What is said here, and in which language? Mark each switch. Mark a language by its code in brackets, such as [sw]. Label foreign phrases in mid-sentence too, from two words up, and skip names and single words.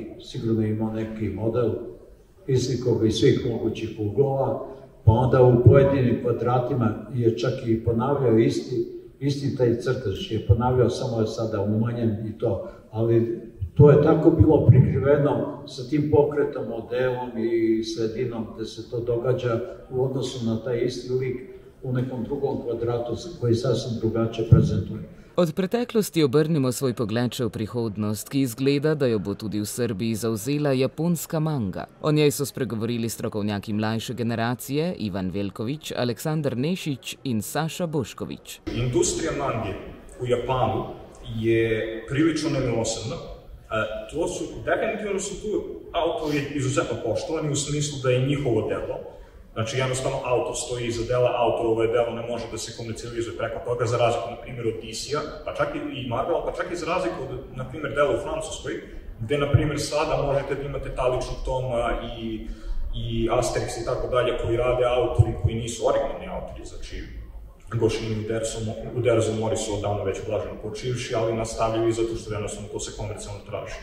[sr] Sigurno imao neki model, islikao iz svih mogućih uglova, pa onda u pojedinim kvadratima je čak i ponavljao isti taj crtež, je ponavljao, samo je sada umanjen i to. Ali to je tako bilo prikriveno sa tim pokretom, modelom i sredinom gde se to događa u odnosu na taj isti lik u nekom drugom kvadratu koji sasvim drugače prezentuje. [sl] Od preteklosti obrnimo svoj pogled v prihodnost, ki izgleda, da jo bo tudi v Srbiji zavzela japonska manga. O njej so spregovorili strokovnjaki mlajše generacije Ivan Velković, Aleksandar Nešić in Saša Bošković. [sr] Industrija mange u Japanu je prilično nemilosrdna. Definitivno su tu autori izuzetno poštovani u smislu da je njihovo delo. Znači, jednostavno, autor stoji iza dela, autorovo je delo ne može da se komercijalizuje preko toga, za razliku, na primjer, od DC-a, pa čak i Marvela, pa čak i za razliku od, na primjer, dela u Francuskoj, gde, na primjer, sada možete da imate Taličnog Toma i Asterix i tako dalje, koji rade autori koji nisu originalni autori, znači, Goscinny i Uderzo Mori su odavno već blaženo počivši, ali nastavljaju i zato što jednostavno to se komercijalno traži.